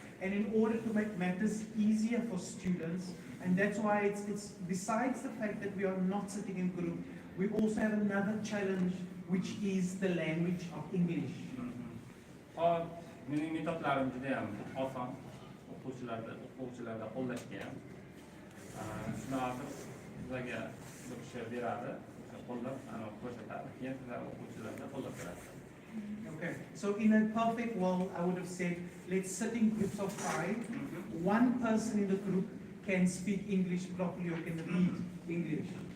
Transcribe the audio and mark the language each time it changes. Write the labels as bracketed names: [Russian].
[English] And in order to make matters easier for students, and that's why it's besides the fact that we are not sitting in group, we also have another challenge, which is the language of English. [Uzbek] Hop, mening metodlarim juda ham oson. O'quvchilarda qo'llashga ham. Shuni hozir sizlarga bir kishi beradi, qo'llab ko'rsatadi. Keyin sizlar o'quvchilarda qo'llab berasiz. [English] Okay, so in a perfect world, I would have said, let's sit in groups of 5. One person in the group can speak English properly or can read English.